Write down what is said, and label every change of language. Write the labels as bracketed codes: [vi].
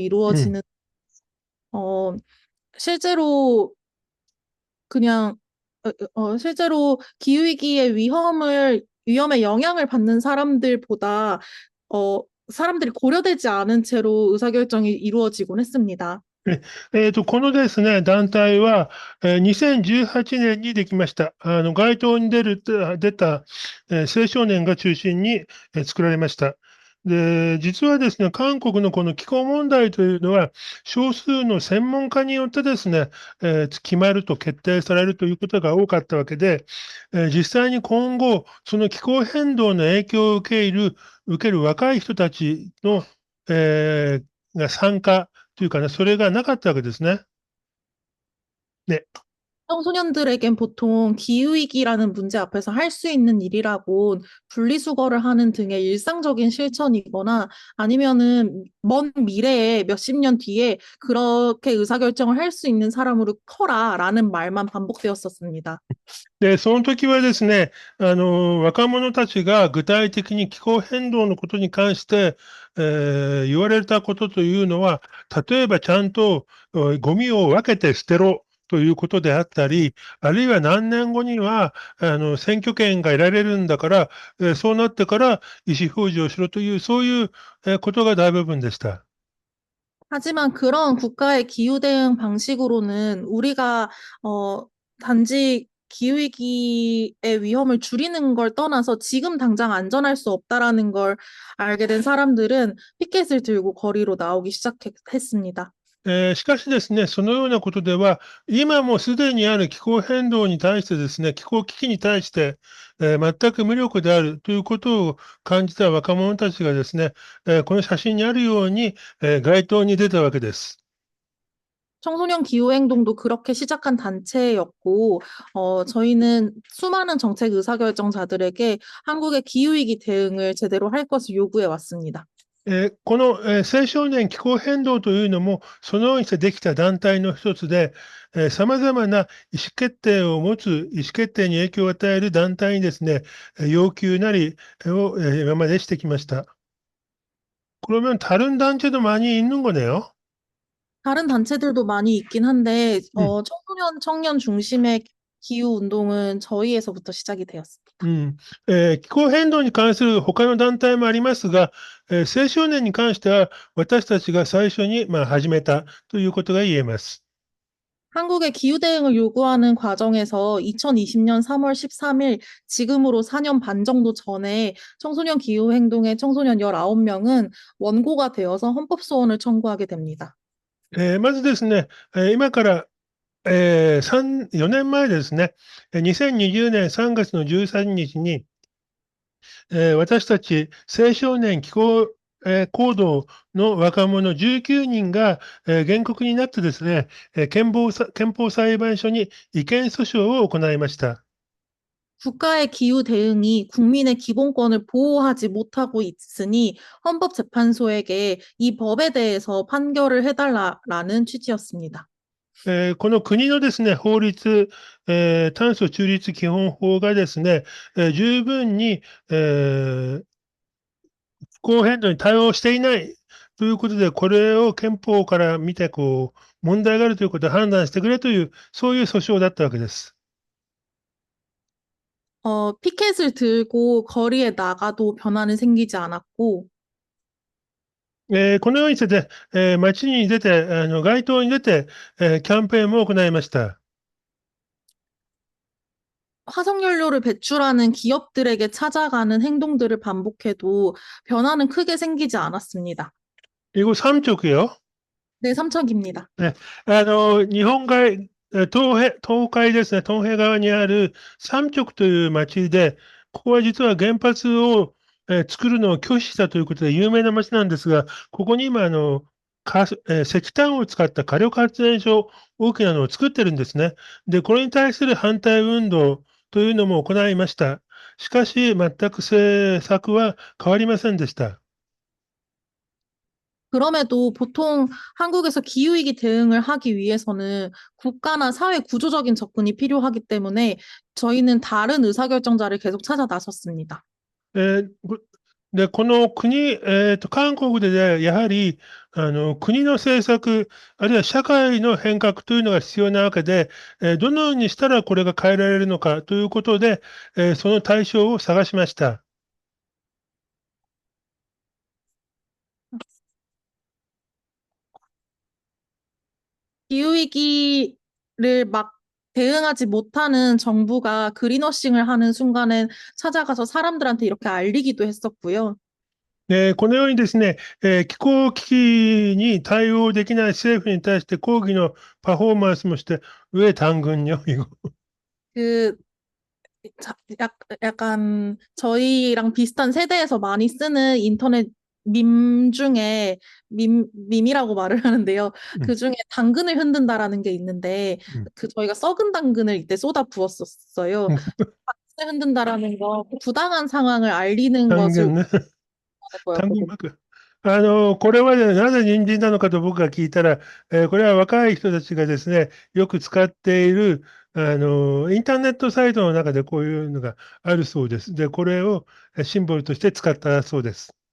[ko] 이루어지는, 어, 실제로 그냥, 실제로 기후위기의 위험에 영향을 받는 사람들보다, 어, 사람들이 고려되지 않은 채로 의사결정이 이루어지곤 했습니다. [ja] このですね、団体は、2018年にできました。街頭に出た、青少年が中心に、作られました。で、実はですね、韓国のこの気候問題というのは、少数の専門家によってですね、決まると決定されるということが多かったわけで、実際に今後、その気候変動の影響を受ける若い人たちの、が参加というかね、それがなかったわけですね。ね。 [ko] 청소년들에겐 보통 기후위기라는 문제 앞에서 할 수 있는 일이라고 분리수거를 하는 등의 일상적인 실천이거나 아니면은 먼 미래에 몇십 년 뒤에 그렇게 의사결정을 할 수 있는 사람으로 커라라는 말만 반복되었었습니다. [ja] で、その時はですね、若者たちが具体的に気候変動のことに関して、言われたことというのは、例えばちゃんとゴミを分けて捨てろということであったり、あるいは何年後には選挙権が得られるんだから、そうなってから意思表示をしろという、そういうことが大部分でした。 [ko] 하지만 그런 국가의 기후 대응 방식으로는 우리가 단지 기후위기의 위험을 줄이는 걸 떠나서 지금 당장 안전할 수 없다라는 걸 알게 된 사람들은 피켓을 들고 거리로 나오기 시작했습니다. [ja] しかしですね、そのようなことでは、今もすでにある気候変動に対してですね、気候危機に対して、全く無力であるということを感じた若者たちがですね、この写真にあるように、街頭に出たわけです。 [ko] 청소년 기후행동도 그렇게 시작한 단체였고, 저희는 수많은 정책 의사결정자들에게 한국의 기후위기 대응을 제대로 할 것을 요구해 왔습니다. [ja] この、青少年気候変動というのも、そのようにしてできた団体の一つで、さまざまな意思決定を持つ、意思決定に影響を与える団体にですね、要求なりを今までしてきました。 [ko] 그러면 다른 단체도 많이 있는 거네요. 다른 단체들도 많이 있긴 한데, 음. 청년 중심의 기후 운동은 저희에서부터 시작이 되었습니다. [ja] 気候変動に関する他の団体もありますが、青少年に関しては私たちが最初に、始めたということが言えます。 [ko] 한국의 기후 대응을 요구하는 과정에서 2020년 3월 13일, 지금으로 4년 반 정도 전에 청소년 기후 행동의 청소년 19명은 원고가 되어서 헌법 소원을 청구하게 됩니다. [ja] まずですね、今から、4年前ですね、2020年3月の13日に、私たち青少年気候、行動の若者19人が、原告になってですね、憲法裁判所に違憲訴訟を行いました。 [ko] 국가의 기후 대응이 국민의 기본권을 보호하지 못하고 있으니 헌법재판소에게 이 법에 대해서 판결을 해달라라는 취지였습니다. [ja] この国のですね、法律、炭素中立基本法がですね、十分に、気候変動に対応していないということで、これを憲法から見て、問題があるということを判断してくれという、そういう訴訟だったわけです。 [ko] 피켓을 들고 거리에 나가도 변화는 생기지 않았고, [ja] このようにして、街に出て、街頭に出て、キャンペーンも行いました。 [ko] 화석연료를 배출하는 기업들에게 찾아가는 행동들을 반복해도 변화는 크게 생기지 않았습니다. 이거 삼척이요? 네, 삼척입니다. [ja] 日本海、東海ですね、東海側にある三直という町で、ここは実は原発を、作るのを拒否したということで有名な町なんですが、ここに今石炭を使った火力発電所、大きなのを作ってるんですね。で、これに対する反対運動というのも行いました。しかし、全く政策は変わりませんでした。 [ko] 그럼에도 보통 한국에서 기후위기 대응을 하기 위해서는 국가나 사회 구조적인 접근이 필요하기 때문에 저희는 다른 의사결정자를 계속 찾아 나섰습니다. [ja] で、この国、韓国でやはり、国の政策、あるいは社会の変革というのが必要なわけで、どのようにしたらこれが変えられるのかということで、その対象を探しました。 [ko] 기후위기를 막 대응하지 못하는 정부가 그린워싱을 하는 순간엔 찾아가서 사람들한테 이렇게 알리기도 했었고요. [ja] このようにですね、気候危機に対応できない政府に対して抗議のパフォーマンスもして、 [ko] 왜 당근요? 이거. 그 약간 저희랑 비슷한 세대에서 많이 쓰는 인터넷 밈 중에 밈이라고 말을 하는데요. 그 중에 당근을 흔든다라는 게 있는데 그 저희가 썩은 당근을 이때 쏟아 부었었어요. 당근을 흔든다라는 거 부당한 상황을 알리는 것을 당근, 거였거든요. [ja] これはねなぜ人参なのかと僕が聞いたら、これは若い人たちがですね、よく使っている、インターネットサイトの中でこういうのがあるそうです。で、これをシンボルとして使ったそうです。